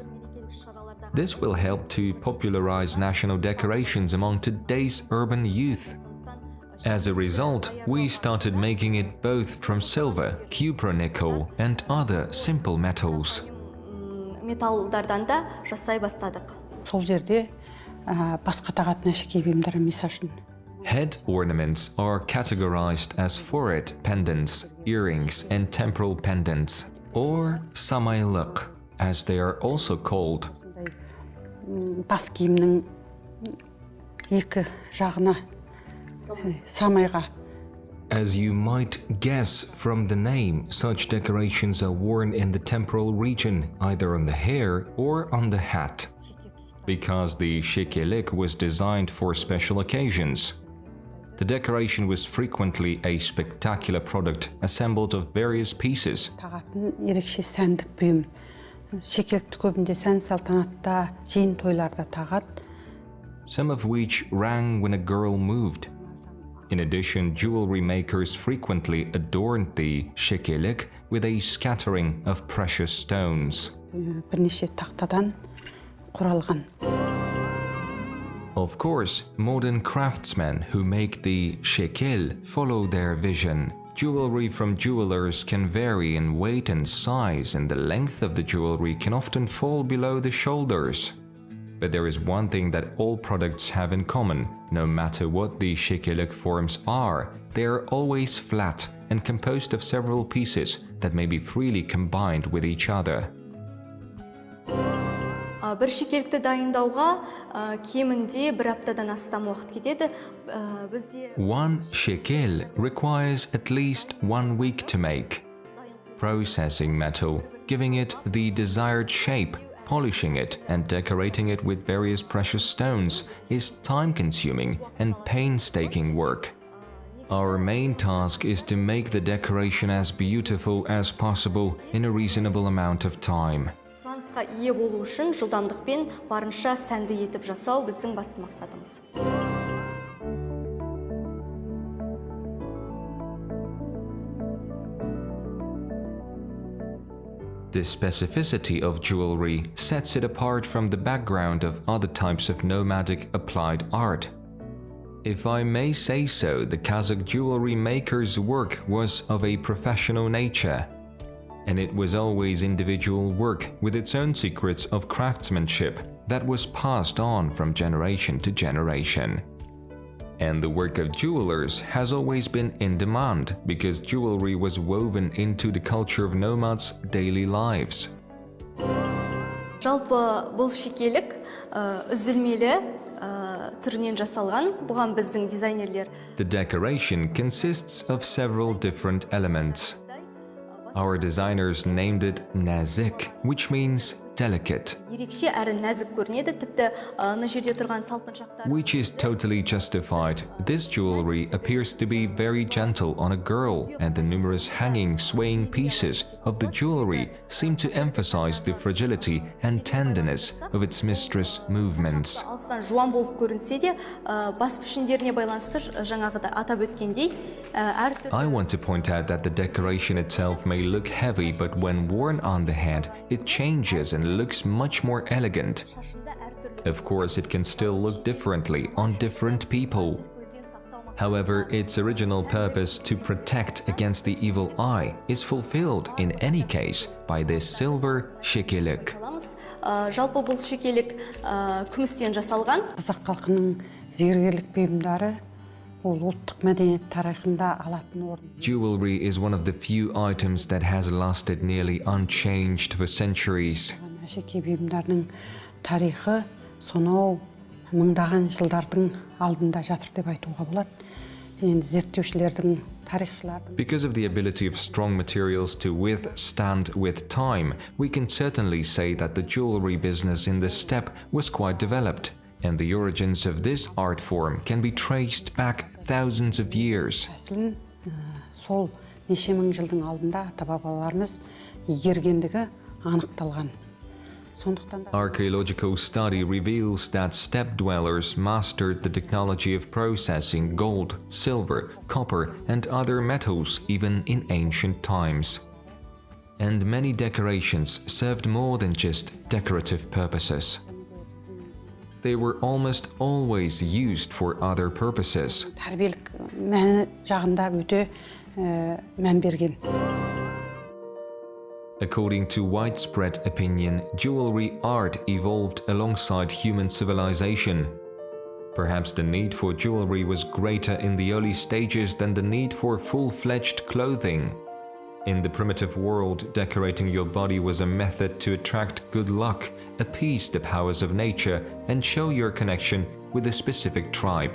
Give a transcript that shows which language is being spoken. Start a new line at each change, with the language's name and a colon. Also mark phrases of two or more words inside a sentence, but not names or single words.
English: This will help to popularize national decorations among today's urban youth. As a result, we started making it both from silver, cupronickel, and other simple metals.
Kazakh: металдардан да жасай бастадық. Сол жерде басқа тағатын әшекей бұйымдары мысалы.
English: Head ornaments are categorized as forehead pendants, earrings, and temporal pendants, or samaylık, as they are also called.
Kazakh: Бас киімнің екі жағына самайға.
English: As you might guess from the name, such decorations are worn in the temporal region, either on the hair or on the hat, because the shekelik was designed for special occasions. The decoration was frequently a spectacular product assembled of various pieces.
Kazakh: Тағатын ерекше сәндік бұйым. Шекелікті көбінде сән салтанатта, жиын тойларда тағат.
English: Some of which rang when a girl moved. In addition, jewelry makers frequently adorned the shekelik with a scattering of precious stones.
Kazakh: Бірнеше тақтадан құралған.
English: Of course, modern craftsmen who make the shekel follow their vision. Jewelry from jewelers can vary in weight and size, and the length of the jewelry can often fall below the shoulders. But there is one thing that all products have in common. No matter what the shekelik forms are, they are always flat and composed of several pieces that may be freely combined with each other.
Kazakh: Бір шекелікті дайындауға кемінде бір аптадан астам уақыт кетеді.
English: One shekel requires at least 1 week to make. Processing metal, giving it the desired shape, polishing it and decorating it with various precious stones is time-consuming and painstaking work. Our main task is to make the decoration as beautiful as possible in a reasonable amount of time.
Kazakh: Сұранысқа ие болу үшін жылдамдықпен барынша сәнді етіп жасау біздің басты мақсатымыз.
English: The specificity of jewelry sets it apart from the background of other types of nomadic applied art. If I may say so, the Kazakh jewelry maker's work was of a professional nature, and it was always individual work with its own secrets of craftsmanship that was passed on from generation to generation. And the work of jewelers has always been in demand because jewelry was woven into the culture of nomads' daily lives.
Kazakh: Жалпы бұл шекелік үзілмелі түрінен жасалған. Бұған біздің дизайнерлер
English: The decoration consists of several different elements. Our designers named it nazik, which means delicate,
Kazakh: ерекше әрі нәзік көрінеді. Тіпті ана жерде тұрған салпыншақтар
English: which is totally justified. This jewelry appears to be very gentle on a girl, and the numerous hanging, swaying pieces of the jewelry seem to emphasize the fragility and tenderness of its mistress' movements.
Kazakh: алыстан жуан болып көрінсе де, бас пішіндеріне байланысты жаңағыда атап өткендей, әртүрлі
English: I want to point out that the decoration itself may look heavy, but when worn on the head, it changes and looks much more elegant.
Kazakh: шашында әртүрлі
English: Of course, it can still look differently on different people.
Kazakh: көзден сақтау
English: However, its original purpose to protect against the evil eye is fulfilled in any case by this silver shekelek.
Kazakh: мақсатымыз. Жалпы бұл шекелік күмістен жасалған. Қазақ халқының зергерлік бұйымдары ол ұлттық мәдениет тарихында алатын орын.
English: Jewelry is one of the few items that has lasted nearly unchanged for centuries.
Kazakh: Әшекей бұйымдарының тарихы сонау мыңдаған жылдардың алдында жатыр деп айтуға болады. Енді зерттеушілердің, тарихшылардың
English: Because of the ability of strong materials to withstand with time, we can certainly say that the jewelry business in this steppe was quite developed, and the origins of this art form can be traced back thousands of years.
Kazakh: әсілін сол неше мың жылдың алдында ата-бабаларымыз игергендігі анықталған. Сондықтан да
English: Archaeological study reveals that steppe dwellers mastered the technology of processing gold, silver, copper, and other metals even in ancient times. And many decorations served more than just decorative purposes. They were almost always used for other purposes.
Kazakh: тәрбиелік мәні жағында өте мән берген.
English: According to widespread opinion, jewelry art evolved alongside human civilization. Perhaps the need for jewelry was greater in the early stages than the need for full-fledged clothing. In the primitive world, decorating your body was a method to attract good luck, appease the powers of nature, and show your connection with a specific tribe.